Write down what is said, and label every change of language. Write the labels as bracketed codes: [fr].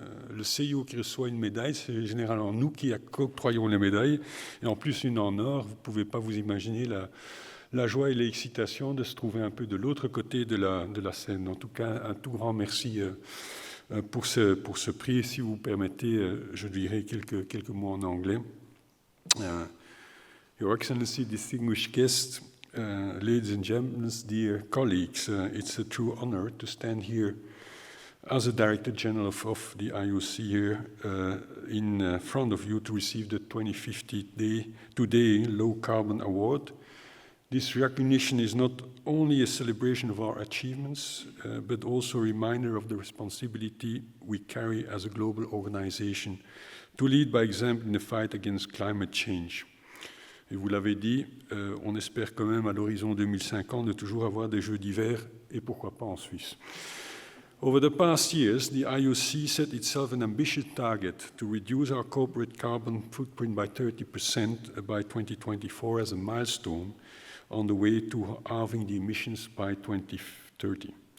[fr] Le CIO qui reçoit une médaille, c'est généralement nous qui octroyons les médailles, et en plus une en or. Vous ne pouvez pas vous imaginer la joie et l'excitation de se trouver un peu de l'autre côté de la scène. En tout cas, un tout grand merci pour ce prix. Si vous permettez, je dirai quelques mots en anglais. [en] Your Excellency, distinguished guests, ladies and gentlemen, dear colleagues, it's a true honor to stand here as a Director General of the IOC here in front of you to receive the 2050 Today Low Carbon Award. This recognition is not only a celebration of our achievements, but also a reminder of the responsibility we carry as a global organization to lead by example in the fight against climate change. [fr] Et vous l'avez dit, on espère quand même à l'horizon 2050 de toujours avoir des Jeux d'hiver et pourquoi pas en Suisse. [en] Over the past years, the IOC set itself an ambitious target to reduce our corporate carbon footprint by 30% by 2024 as a milestone on the way to halving the emissions by 2030.